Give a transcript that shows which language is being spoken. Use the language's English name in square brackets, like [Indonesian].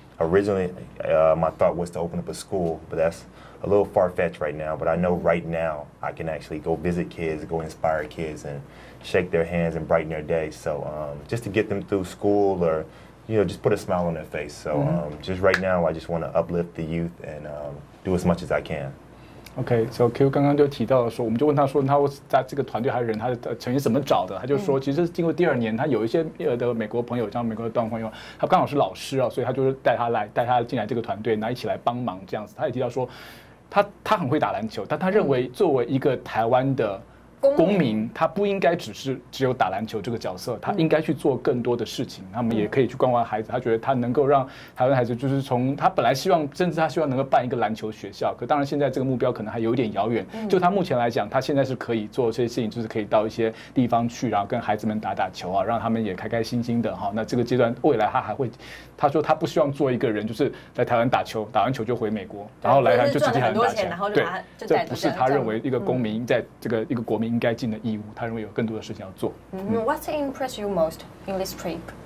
[English] Originally, my thought was to open up a school, but that's a little far-fetched right now. But I know right now I can actually go visit kids, go inspire kids, and shake their hands and brighten their day. So just to get them through school or, just put a smile on their face. So just right now, I just want to uplift the youth and do as much as I can. [Chinese] OK， so Q 刚刚就提到了说，我们就问他说，他在这个团队还有人，他的成员怎么找的？他就说，其实经过第2年，他有一些的美国朋友，像美国的段朋友，他刚好是老师啊，所以他就是带他进来这个团队，然后一起来帮忙这样子。他也提到说，他很会打篮球，但他认为作为一个台湾的公民，他不应该只有打篮球这个角色，他应该去做更多的事情。他们也可以去关怀孩子，他觉得他能够让台湾孩子，就是从他本来希望，甚至他希望能够办一个篮球学校，可当然现在这个目标可能还有点遥远。就他目前来讲，他现在是可以做这些事情，就是可以到一些地方去，然后跟孩子们打球啊，让他们也开开心心的哈。那这个阶段未来他还会，他说他不希望做一个人，就是来台湾打球，打完球就回美国，然后来台湾就直接打钱。对，这不是他认为一个公民在这个一个国民应该尽的义务，他认为有更多的事情要做。 [English] What impressed you most in this trip?